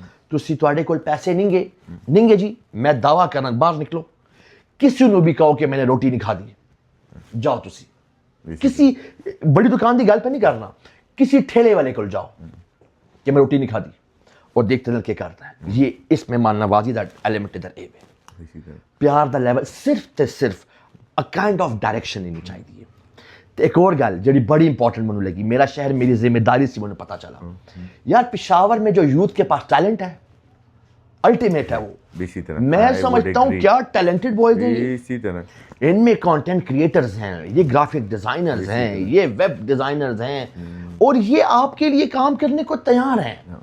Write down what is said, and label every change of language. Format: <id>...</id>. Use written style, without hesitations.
<pa>تسی تواڈے کول پیسے نہیں گے جی, میں دعویٰ کرنا, باہر نکلو, کسی نو بھی کہو کہ میں نے روٹی نہیں کھا دی, جاؤ تسی کسی بڑی دکان دی گل پہ نہیں کرنا, کسی ٹھیلے والے کول جاؤ کہ میں روٹی نہیں کھا دی,</pa> <ur>اور دیکھتے ہیں کیا کرتا ہے.</ur> <pa>یہ اس مہمان نوازی دا ایلیمنٹ ادھر اے ہے. پیار دا لیول صرف تے صرف اے کائنڈ آف ڈائریکشن ہونی چاہیے.</pa> <ur>تو ایک اور گل جڑی بڑی امپورٹنٹ مجھے لگی, میرا شہر میری ذمہ داری سے مجھے پتا چلا, یار پشاور میں جو یوتھ کے پاس ٹیلنٹ ہے الٹیمیٹ ہے وہ. میں سمجھتا ہوں کیا ٹیلنٹڈ بوائز ہیں, ان میں کانٹینٹ کریٹرز ہیں, یہ گرافک ڈیزائنرز ہیں, یہ ویب ڈیزائنرز ہیں, اور یہ آپ کے لیے کام کرنے کو تیار ہیں.</ur>